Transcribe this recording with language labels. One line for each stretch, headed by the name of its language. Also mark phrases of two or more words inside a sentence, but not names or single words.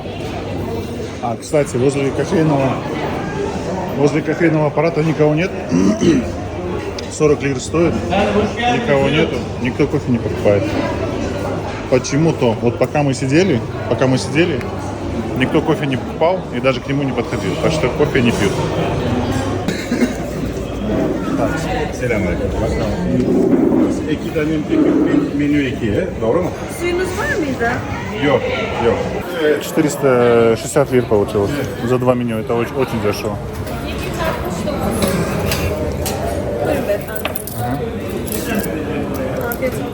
Russian: А, кстати, возле кофейного аппарата никого нет. 40 лир стоит, никого нету, никто кофе не покупает. Почему-то, вот пока мы сидели, никто кофе не покупал и даже к нему не подходил, так что кофе не пьют.
Turkish: Selamünaleyküm. İki tane menü iki, doğru mu? Suyunuz var mıydı? Yok, yok.
Russian: 460 лир получилось за 2 меню, это очень, очень дешево.
Turkish: Buyurun beyefendi. Afiyet olsun.